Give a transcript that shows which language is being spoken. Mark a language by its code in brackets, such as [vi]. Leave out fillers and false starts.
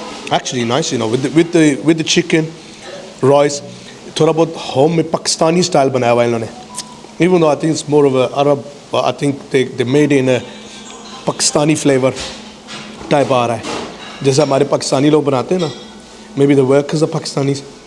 [en] Actually nice, you know, with the chicken, rice. [ur] تھوڑا بہت home میں پاکستانی اسٹائل بنایا ہوا ہے انہوں نے. [en] Even though I think it's more of a Arab, but I think they made it in a Pakistani flavor type [ur] آ رہا ہے, جیسے ہمارے پاکستانی لوگ بناتے ہیں نا. [en] Maybe the workers are Pakistanis.